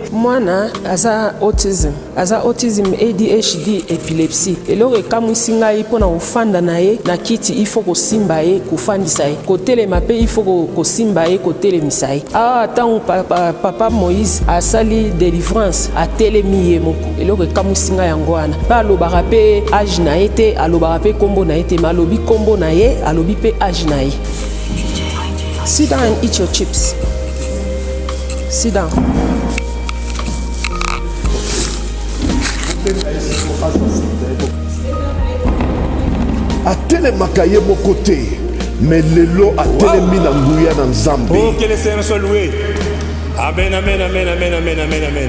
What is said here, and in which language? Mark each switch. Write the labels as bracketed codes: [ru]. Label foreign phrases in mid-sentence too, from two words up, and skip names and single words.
[ln] mwana aza autism ADHD epilepsie eloko ekamwisi ngai mpona kofanda na ye na kiti [fr] il faut [ln] kosimba ye kofandisa ye kotelema mpe [fr] il faut [ln] kosimba ye kotelemisa ye ntango papa Moïse asali délivrance atelemi ye moko eloko ekamwisi ngai yango wana mpe alobaka mpe age na ye te alobaka mpe kombo na ye te ma alobi kombo na ye alobi mpe age na ye. [en] Sit down and eat your chips. Sit down. [ln] atelemaka ye moko te mais lelo atelemi na nguya na nzambe. [fr] Que le Seigneur soit loué. Amen, amen, amen, amen, amen, amen, amen.